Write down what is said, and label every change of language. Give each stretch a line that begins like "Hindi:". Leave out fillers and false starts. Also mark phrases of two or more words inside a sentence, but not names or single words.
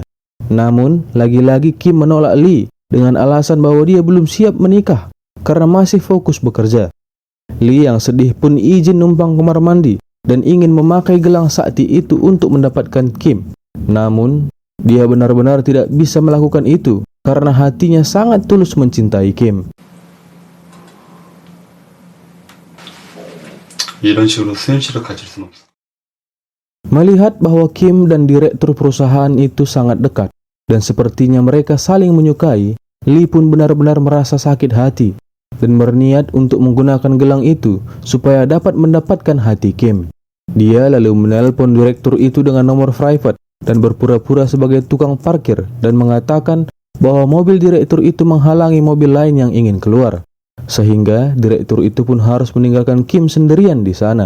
Indonesian: Namun, lagi-lagi Kim menolak Lee dengan alasan bahwa dia belum siap menikah karena masih fokus bekerja. Lee yang sedih pun izin numpang kamar mandi dan ingin memakai gelang sakti itu untuk mendapatkan Kim. Namun, dia benar-benar tidak bisa melakukan itu karena hatinya sangat tulus mencintai Kim.
Korean: 이런 식으로 수현씨를 가질 순 없어.
Indonesian: Melihat bahwa Kim dan direktur perusahaan itu sangat dekat dan sepertinya mereka saling menyukai, Lee pun benar-benar merasa sakit hati dan berniat untuk menggunakan gelang itu supaya dapat mendapatkan hati Kim. Dia lalu menelpon direktur itu dengan nomor private dan berpura-pura sebagai tukang parkir dan mengatakan bahwa mobil direktur itu menghalangi mobil lain yang ingin keluar, sehingga direktur itu pun harus meninggalkan Kim sendirian di sana.